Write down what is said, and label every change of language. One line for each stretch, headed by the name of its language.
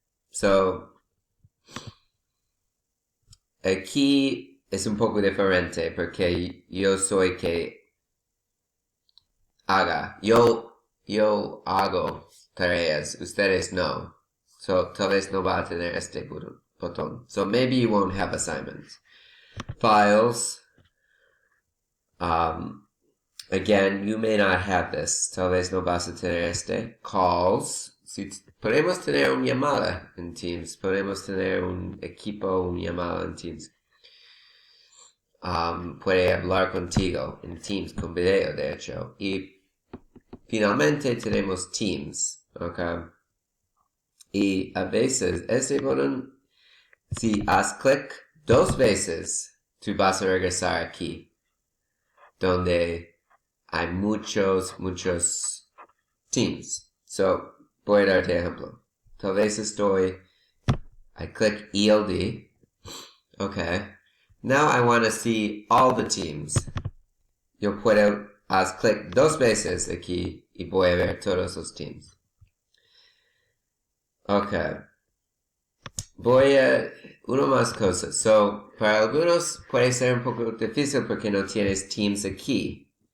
Spanish: So, aquí es un poco diferente porque yo soy que haga. Yo hago tareas, ustedes no. So, tal vez no va a tener este botón.
English: So, maybe you won't have assignments. Files. Again, you may not have this.
Spanish: Tal vez no vas a tener este. Calls. Si podemos tener una llamada en Teams. Podemos tener un equipo, una llamada en Teams. Puede hablar contigo en Teams con video, de hecho. Y finalmente tenemos Teams. Okay. Y a veces, este botón, si haz clic 2 veces, tú vas a regresar aquí, donde hay muchos Teams. So, voy a darte ejemplo. Tal vez
English: I click
Spanish: ELD. Okay.
English: Now I want to see all the teams.
Spanish: Yo puedo haz clic 2 veces aquí y voy a ver todos los teams. Ok. Voy a una más cosas. So, para algunos puede ser un poco difícil porque no tienes teams aquí.